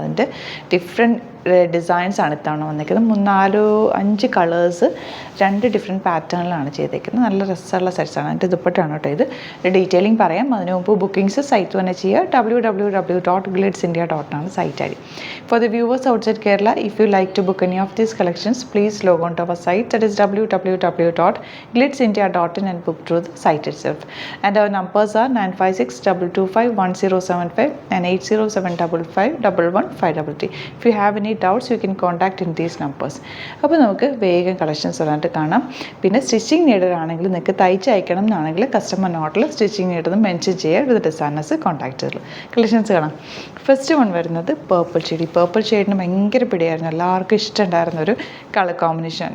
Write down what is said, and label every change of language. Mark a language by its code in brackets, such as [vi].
[ml] അതിൻ്റെ different designs ആണ് ഇത്തവണ വന്നിരിക്കുന്നത്. 4-5 കളേഴ്സ് 2 ഡിഫറെൻറ്റ് പാറ്റേണിലാണ് ചെയ്തേക്കുന്നത്. നല്ല രസമുള്ള സെറ്റ്സാണ്. അതിൻ്റെ ദുപ്പട്ടയാണ് കേട്ടോ ഇത്. ഡീറ്റെയിലിംഗ് പറയാം. അതിന് മുമ്പ് ബുക്കിംഗ്സ് സൈറ്റ് തന്നെ ചെയ്യുക. www.glitzindia.com ആണ് site I D. [en] For the viewers outside Kerala, if you like to book any of these collections, please log on to our site, that is www.glitzindia.in, and book through the site itself. And our numbers are 9562251075 and 8075551153. If you have any doubts, you can contact in these numbers. [ml] അപ്പോൾ നമുക്ക് വേഗം collections വന്നിട്ട് കാണാം. പിന്നെ stitching needed ആണെങ്കിൽ നിങ്ങൾക്ക് തയ്ച്ച് അയക്കണം എന്നാണെങ്കിൽ കസ്റ്റമർ നോട്ടിൽ സ്റ്റിച്ചിങ് നീഡെന്ന് മെൻഷൻ ചെയ്യുക. വിത്ത് ഡിസൈനേഴ്സ് കോൺടാക്ട് ചെയ്തു കളക്ഷൻസ് കാണാം. ഫസ്റ്റ് വൺ വരുന്നത് പേർപ്പിൾ ഷെയ്ഡ്. പേർപ്പിൾ ഷെയ്ഡിന് ഭയങ്കര പിടിയായിരുന്നു, എല്ലാവർക്കും ഇഷ്ടമുണ്ടായിരുന്ന ഒരു കളർ കോമ്പിനേഷൻ.